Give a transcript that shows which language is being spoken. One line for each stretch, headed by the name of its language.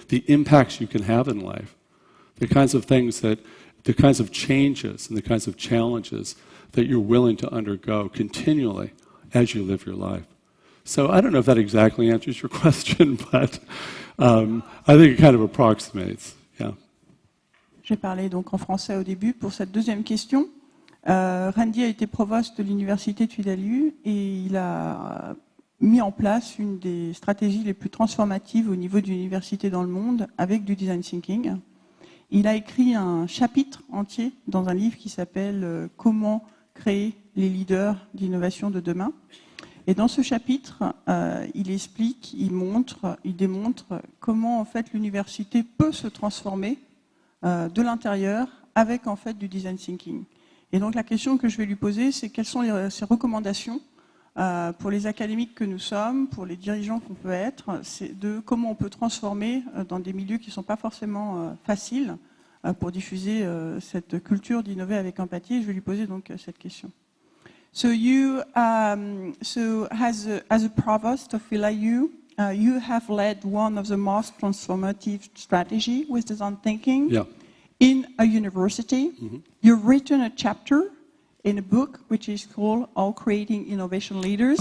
English: The impacts you can have in life. The kinds of changes and the kinds of challenges that you're willing to undergo continually as you live your life. So I don't know if that exactly answers your question, but I think it kind of approximates, yeah.
French: vais parler donc en français au début pour cette deuxième question. Randy a été provost de l'université de Philadelphie et il a mis en place une des stratégies les plus transformatives au niveau d'université dans le monde avec du design thinking. Il a écrit un chapitre entier dans un livre qui s'appelle « Comment créer les leaders d'innovation de demain ». Et dans ce chapitre, il explique, il démontre comment en fait l'université peut se transformer de l'intérieur avec en fait du design thinking. Et donc la question que je vais lui poser, c'est quelles sont ses recommandations pour les académiques que nous sommes, pour les dirigeants qu'on peut être, c'est de comment on peut transformer dans des milieux qui ne sont pas forcément faciles pour diffuser cette culture d'innover avec empathie. Je vais lui poser donc cette question.
English: So you, as a provost of PhilaU, you have led one of the most transformative strategy with design thinking in a university. Mm-hmm. You've written a chapter in a book which is called All Creating Innovation Leaders.